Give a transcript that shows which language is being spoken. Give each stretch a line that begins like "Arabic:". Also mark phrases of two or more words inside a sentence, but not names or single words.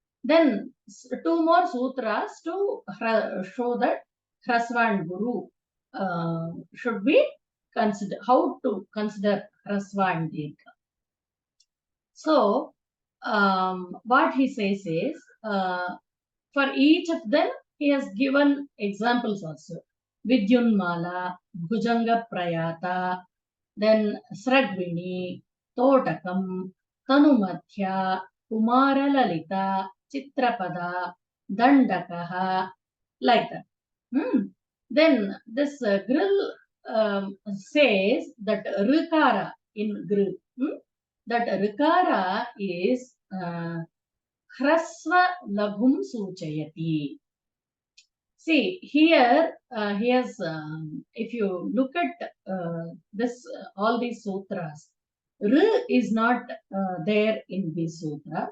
English: Then two more sutras to show that Hrasva and Guru should be considered, how to consider Hrasva and Dirgha. So, what he says is, for each of them, he has given examples also. Vidyunmala, Bhujanga Prayata, then Sragvini, Totakam, Tanumadhya, Kumara Lalita, Chitrapada, Dandakaha, like that. Then this grill says that Rikara in grill, that Rikara is
Sanskrit: ह्रस्वं लघुं सूचयति.
English: See, here he has, if you look at this, all these sutras, R is not there in these sutras.